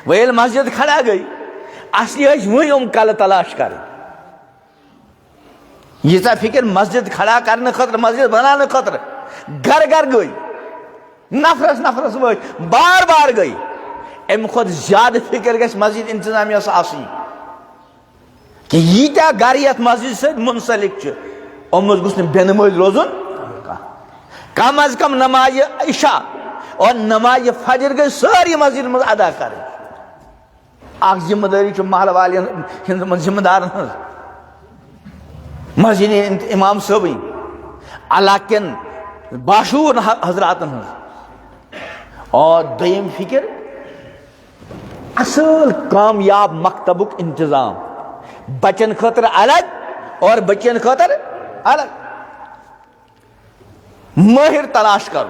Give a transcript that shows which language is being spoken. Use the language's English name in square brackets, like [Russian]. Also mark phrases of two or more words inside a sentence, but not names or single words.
[Kashmiri] وۄنۍ ییٚلہِ مسجد کھڑا گٔے اصلی ٲسۍ وۄنۍ یِم کلہٕ تلاش کرٕنۍ، ییٖژاہ فکر مسجد کھڑا کرنہٕ خٲطرٕ مسجد بناونہٕ خٲطرٕ گرٕ گرٕ گٔے، نفرس نفرس وٲتۍ، بار بار گٔے، امہِ کھۄتہٕ زیادٕ فکر گژھِ مسجد انتظامیہس آسٕنۍ کہ ییٖتیاہ گرٕ یتھ مسجد سۭتۍ منسلک چھِ یِمو منٛز گوٚژھ نہٕ بے نمٲز روزُن کانٛہہ، کم از کم نمازِ عشاء اور نمازِ فجر گٔے سٲری مسجد منٛز ادا کرٕنۍ، اکھ ذمہٕ دٲری چھِ محلہٕ والٮ۪ن ہٕنٛز ذمہٕ دارن ہٕنٛز، مسجد امام صٲبٕنۍ، علاقہٕ کٮ۪ن باشعوٗر حضراتن ہٕنٛز، اور دوٚیِم فکر اصل کامیاب مکتبُک انتظام، بچن خٲطرٕ الگ اور بچین خٲطرٕ الگ، مٲہر تلاش کرُن۔